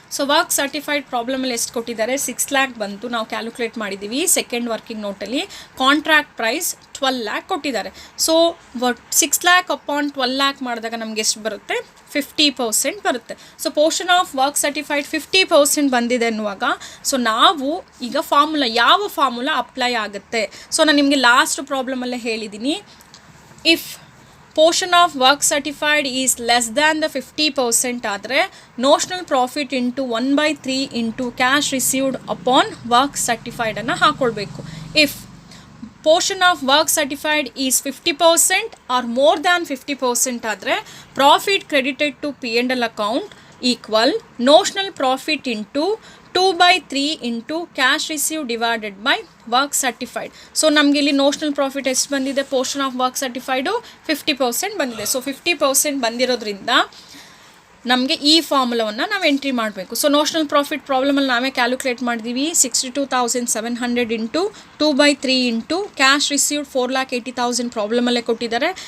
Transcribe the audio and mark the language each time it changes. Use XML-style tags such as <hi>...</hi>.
<kn>So work certified ಪ್ರಾಬ್ಲಮಲ್ಲಿ ಎಷ್ಟು ಕೊಟ್ಟಿದ್ದಾರೆ 6 lakh ಬಂತು, ನಾವು ಕ್ಯಾಲ್ಕುಲೇಟ್ ಮಾಡಿದ್ದೀವಿ second working ನೋಟಲ್ಲಿ. Contract price 12 lakh ಕೊಟ್ಟಿದ್ದಾರೆ. ಸೊ 6 lakh ಅಪಾನ್ 12 lakh ಮಾಡಿದಾಗ ನಮ್ಗೆ ಎಷ್ಟು ಬರುತ್ತೆ 50% ಬರುತ್ತೆ. So portion of work certified 50% ಬಂದಿದೆ ಅನ್ನುವಾಗ ಸೊ ನಾವು ಈಗ ಯಾವ ಫಾರ್ಮುಲಾ ಅಪ್ಲೈ ಆಗುತ್ತೆ. ಸೊ ನಾನು ನಿಮಗೆ ಲಾಸ್ಟ್ ಪ್ರಾಬ್ಲಮಲ್ಲೇ ಹೇಳಿದ್ದೀನಿ,</kn> <en>if portion of work certified is less than the 50% ಆದರೆ notional profit into 1/3 into cash received upon work certified</en> <kn>ಅನ್ನು ಹಾಕೊಳ್ಬೇಕು.</kn> <en>if portion of work certified is 50% or more than 50% ಆದರೆ profit credited to P&L account equal notional profit into 2/3 into cash received divided by work certified.</en> <kn>So ನಮಗೆ ಇಲ್ಲಿ notional profit ಎಷ್ಟು ಬಂದಿದೆ portion of work certified 50% ಬಂದಿದೆ. So 50% ಬಂದಿರೋದ್ರಿಂದ ನಮಗೆ ಈ ಫಾರ್ಮುಲಾವನ್ನು ನಾವು ಎಂಟ್ರಿ ಮಾಡಬೇಕು. ಸೊ ನೋಷ್ನಲ್ ಪ್ರಾಫಿಟ್ ಪ್ರಾಬ್ಲಮಲ್ಲಿ ನಾವೇ ಕ್ಯಾಲ್ಕುಲೇಟ್ ಮಾಡಿದ್ದೀವಿ 62,700 ಇಂಟು 2/3 ಇಂಟು ಕ್ಯಾಶ್ ರಿಸೀವ್ಡ್ 4,80,000 ಪ್ರಾಬ್ಲಮಲ್ಲೇ ಕೊಟ್ಟಿದ್ದಾರೆ.</kn>